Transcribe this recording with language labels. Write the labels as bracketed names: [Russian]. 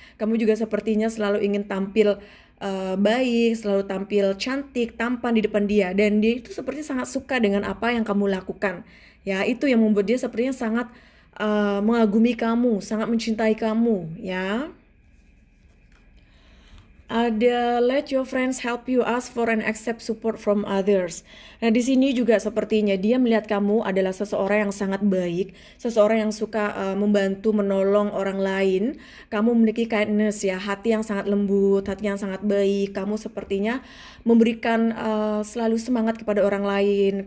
[Indonesian] Kamu juga sepertinya selalu ingin tampil baik, selalu tampil cantik, tampan di depan dia, dan dia itu seperti sangat suka dengan apa yang kamu lakukan. Ya, itu yang membuat dia sepertinya sangat mengagumi kamu, sangat mencintai kamu, ya. Ada [English] let your friends help you, ask for and accept support from others. [Indonesian] Nah, di sini juga sepertinya dia melihat kamu adalah seseorang yang sangat baik, seseorang yang suka membantu, menolong orang lain. Kamu memiliki kindness ya, hati yang sangat lembut, hati yang sangat baik. Kamu sepertinya memberikan selalu semangat kepada orang lain.